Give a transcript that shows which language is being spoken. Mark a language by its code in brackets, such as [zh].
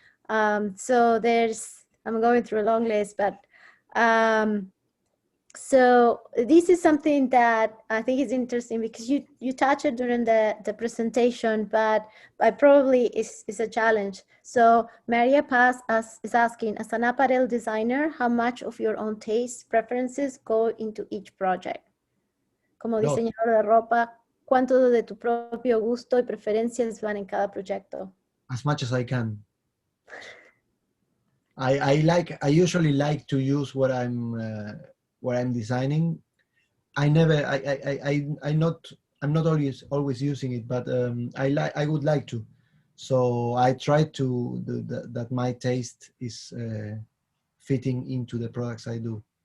[en] So I'm going through a long list, but so this is something that I think is interesting because you touched it during the presentation, but I probably is a challenge. So Maria Paz is asking, as an apparel designer, how much of your own taste preferences go into each project? [es] Como diseñador de ropa, ¿cuánto de tu propio gusto y preferencias van en cada proyecto? [en] As much as I can. I usually like to use what I'm designing. I'm not always using it, but I would like to. So I try to do that my taste is fitting into the products I do.